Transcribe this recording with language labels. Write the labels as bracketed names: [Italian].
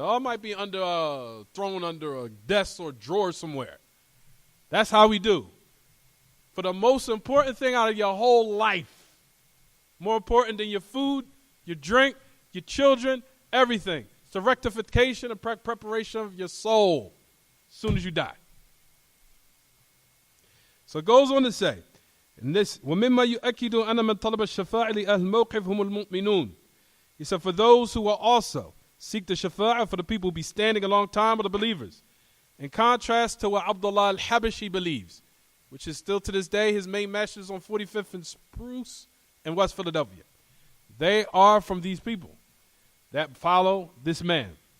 [English] Oh, it might be thrown under a desk or drawer somewhere. That's how we do. For the most important thing out of your whole life, more important than your food, your drink, your children, everything. It's the rectification and preparation of your soul as soon as you die. So it goes on to say, in this, [Arabic] وَمِمَّا يُؤَكِّدُ أَنَّ مَنْ طَلَبَ الشَّفَاعِ لِأَهْلِ الْمَوْقِفِ هُمُ الْمُؤْمِنُونَ. [English] He said, for those who will also seek the shafa'ah, for the people who be standing a long time with the believers. In contrast to what Abdullah al-Habashi believes, which is still to this day his main masters on 45th and Spruce in West Philadelphia. They are from these people that follow this man.